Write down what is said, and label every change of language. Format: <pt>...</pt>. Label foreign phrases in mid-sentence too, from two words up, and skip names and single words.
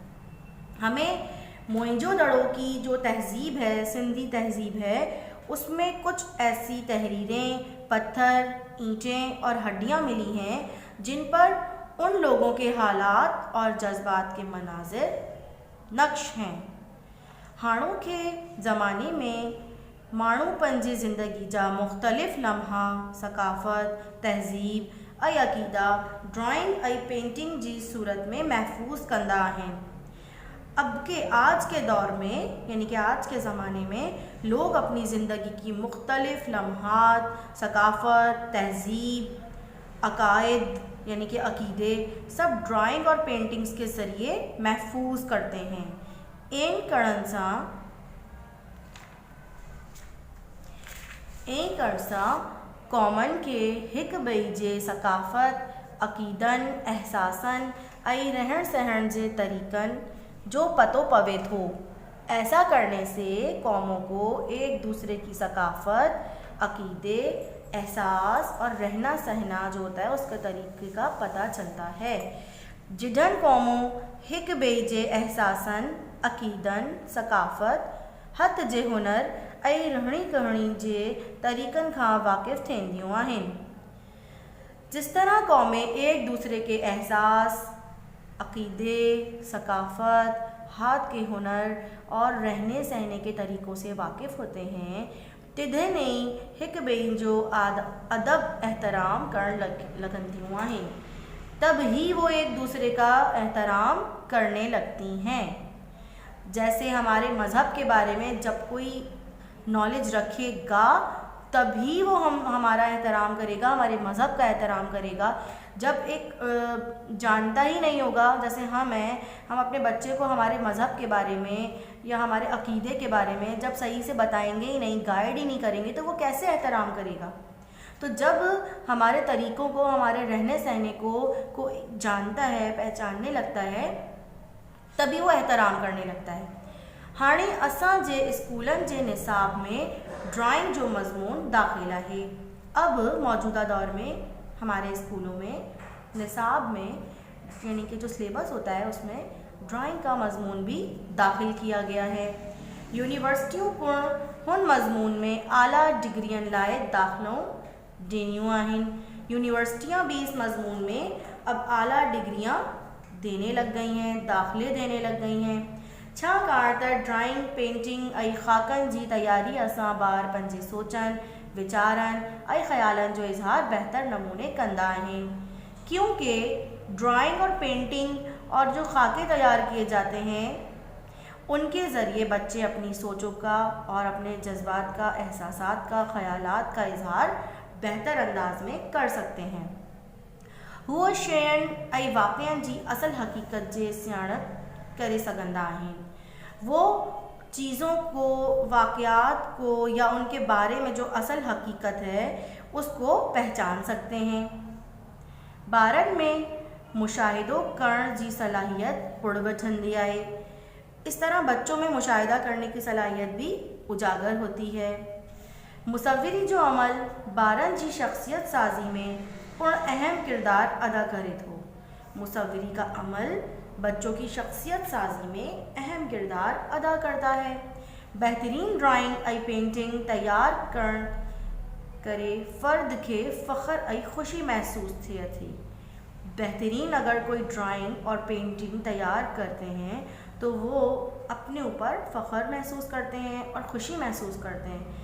<hi>हमें मुंहिंजो दड़ों की जो तहज़ीब है, सिंधी तहज़ीब है, उसमें कुछ ऐसी तहरीरें, पत्थर, ईंटें और हड्डियाँ मिली हैं जिन पर उन लोगों के हालात और जज्बात के मनाजिर नक्श हैं।</hi> <sd>हाणोके ज़माने में माण्हू पंहिंजी ज़िंदगी जा मुख़्तलिफ़ लम्हा सकाफ़त, तहज़ीब ऐं अक़ीदा ड्राइंग ऐं पेंटिंग जी सूरत में महफूज़ कंदा आहिनि।</sd> <hi>आज के दौर में, यानी कि आज के ज़माने में लोग अपनी ज़िंदगी की मुख्तलिफ़ लम्हात, सकाफ़त, तहज़ीब, अकायद यानी कि अक़ीदे सब ड्राइंग और पेंटिंग्स के ज़रिए महफूज करते हैं।</hi> <sd>इन करण सां कौमन के हिक ॿिए जे सकाफ़त, अक़ीदनि, एहसासनि ऐं रहण सहण जे तरीक़नि जो पतो पवे थो।</sd> <hi>ऐसा करने से कौमों को एक दूसरे की सकाफ़त, अक़ीदे, एहसास और रहना सहना जो होता है उसके तरीक़े का पता चलता है।</hi> <sd>जिधन कौमों हिक ॿिए जे एहसासनि, अक़ीदनि, सकाफ़त, हथ जे हुनर ऐं रहणी कहणी जे तरीक़नि खां वाक़िफ़ थींदियूं आहिनि।</sd> <hi>जिस तरह कौमें एक दूसरे के एहसास, अक़ीदे, सकाफ़त, हाथ के हुनर और रहने सहने के तरीक़ों से वाकिफ़ होते हैं,</hi> <sd>तिथे नहीं हिक ॿिए जो अदब एहतराम करण लगंदियूं आहिनि,</sd> <hi>तब ही वो एक दूसरे का एहतराम करने लगती हैं। जैसे हमारे मज़हब के बारे में जब कोई नॉलेज रखेगा तभी वो हमारा एहतराम करेगा, हमारे मज़हब का एहतराम करेगा। जब एक जानता ही नहीं होगा, जैसे हम अपने बच्चे को हमारे मज़हब के बारे में या हमारे अक़ीदे के बारे में जब सही से बताएंगे ही नहीं, गाइड ही नहीं करेंगे, तो वो कैसे एहतराम करेगा। तो जब हमारे तरीक़ों को, हमारे रहने सहने को जानता है, पहचानने लगता है, तभी वो एहतराम करने लगता है।</hi> <sd>हाणे असां जे स्कूलन जे निसाब में ड्राइंग जो मज़मून दाखिला है।</sd> <hi>अब मौजूदा दौर में हमारे स्कूलों में निसाब में यानी कि जो सिलेबस होता है उसमें ड्राइंग का मज़मून भी दाखिल किया गया है।</hi> <sd>यूनिवर्सिटियों को हुन मज़मून में आला डिग्रियन लाए दाखिलों ॾिनियूं आहिनि।</sd> <hi>यूनिवर्सिटियाँ भी इस मज़मून में अब आला डिग्रियाँ देने लग गई हैं, दाखिले देने लग गई हैं।</hi> <sd>छाकाणि त ड्राइंग, पेंटिंग ऐं ख़ाकनि जी तैयारी असां ॿार पंहिंजे सोचनि, वीचारनि ऐं ख़्यालनि जो इज़हार बेहतर नमूने कंदा आहिनि।</sd> <hi>क्योंकि ड्राइंग और पेंटिंग और जो खाके तैयार किए जाते हैं उनके ज़रिए बच्चे अपनी सोचों का और अपने जज्बात का, एहसासात का, ख़यालात का इज़हार बेहतर अंदाज में कर सकते हैं।</hi> <sd>हूअ शयुनि ऐं वाक़िअनि जी असल हक़ीक़त जे सियाणप करे सघंदा आहिनि।</sd> <hi>वो चीज़ों को, वाक़यात को या उनके बारे में जो असल हकीकत है उसको पहचान सकते हैं।</hi> <sd>ॿारनि में मुशाहिदो करण जी सलाहियत उड़ वठंदी आहे।</sd> <hi>इस तरह बच्चों में मुशाहिदा करने की सलाहियत भी उजागर होती है।</hi> <sd>मुसव्विरी जो अमल ॿारनि जी शख्सियत साज़ी में पुण अहम किरदार अदा करे थो।</sd> <hi>मुसव्विरी का अमल बच्चों की शख्सियत साज़ी में अहम किरदार अदा करता है।</hi> <sd>बेहतरीन ड्राइंग ऐं पेंटिंग तैयार करण करे फ़र्द के फ़ख्र ऐं ख़ुशी महसूस थिए थी।</sd> <hi>बेहतरीन अगर कोई ड्राइंग और पेंटिंग तैयार करते हैं तो वो अपने ऊपर फ़ख्र महसूस करते हैं और ख़ुशी महसूस करते हैं।</hi>